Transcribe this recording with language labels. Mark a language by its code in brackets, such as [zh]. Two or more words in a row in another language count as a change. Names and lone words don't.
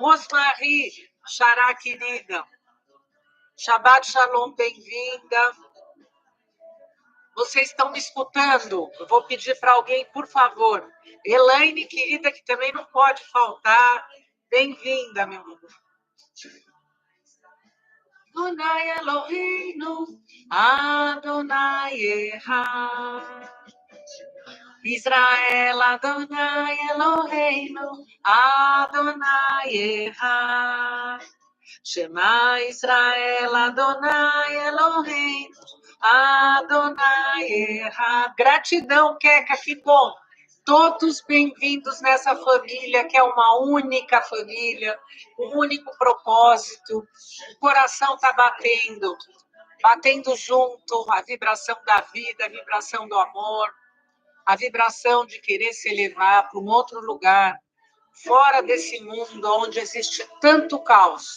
[pt] Rosmarie, Xará, querida. [he] שבת שלום, [pt] bem-vinda. Vocês estão me escutando? Eu vou pedir para alguém, por favor. Elaine, querida, que também não pode faltar. Bem-vinda, meu amor. [he] אדוני אלוהינו, אדוני אחד. ישראל, אדוני אלוהינו, אדוני אחד. שמע ישראל, אדוני אלוהינו, אדוני אחד. [pt] Gratidão, Queca, que bom. Todos bem-vindos nessa família, que é uma única família, um único propósito. O coração está batendo junto, a vibração da vida, a vibração do amor, a vibração de querer se elevar para um outro lugar, fora desse mundo onde existe tanto caos.